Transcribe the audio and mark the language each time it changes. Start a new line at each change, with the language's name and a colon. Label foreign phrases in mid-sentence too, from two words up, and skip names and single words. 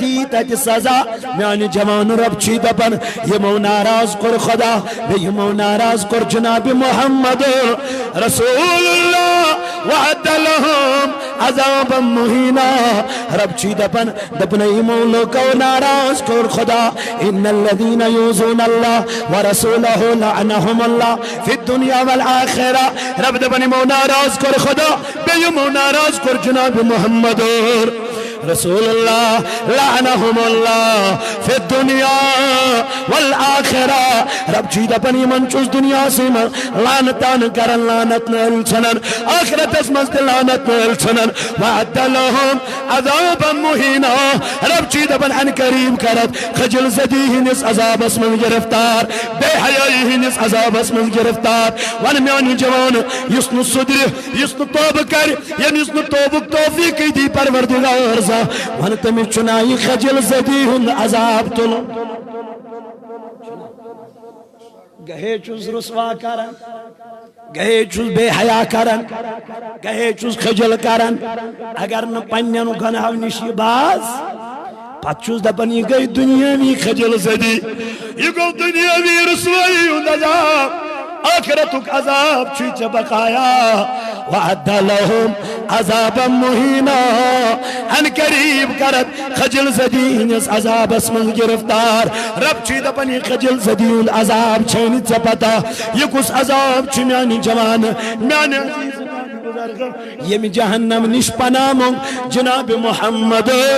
Kashmiri: دی تتہِ سزا میانہِ جوان رب چھی دپان یمو ناراض کوٚر خدا بیٚیہِ یمو ناراض کوٚر جناب محمد رسول اللہ
Arabic: وعد لهم عذابا مہینا
Kashmiri: رب چھی دپن یمو لوکو ناراض کوٚر خدا
Arabic: ان الذین یؤذون اللہ ورسولہ لعنهم اللہ فی الدنیا والآخرہ
Kashmiri: رب دپن یمو ناراض کوٚر خدا بیٚیہِ یمو ناراض کوٚر جناب محمد رسول اللہ
Arabic: لعنهم اللہ فی الدنیا والآخرہ
Kashmiri: رب چھی دپن یمن چُس دنیا سی من لعنتان کرن لعنت نل ژھنن آخرتس منٛز تہِ لعنت نل ژھنن
Arabic: وعد لهم عذابا مہینا
Kashmiri: رب چھی دپن ان قریب کرت خجل زدی ہندس عذابس منٛز گرفتار بے حیائی ہندس عذابس منٛز گرفتار ون میانہِ جوان یُس نہٕ سُدرِ یُس نہٕ توبہٕ کرِ ییٚمِس نہٕ توبُک توفیٖقٕے دی پروردگار ون تمس چنائی خجل زدی ہند عذاب تل گہے چوز رسوا کرن گہے چوز بے حیا کرن گہے چوز خجل کرن اگر نہ پنن گناہ نش باز پت چوز دپن یہ گئی دنیاوی خجل زدی یہ گو دنیاوی رسوائی ہند عذاب آخرتک عذاب چھی ژے بقایا
Arabic: وعد لهم عذابا مہینا
Kashmiri: ان قریب کرت خجل زدی ہندس عذابس من گرفتار رب چھی دپن یہ خجل زدی ہند عذاب چھنی ژے پتہ یہ کس عذاب چھ میانہِ جوان میانہِ عزیز بزرگ یم جہنم نش پناہ منگ جناب محمد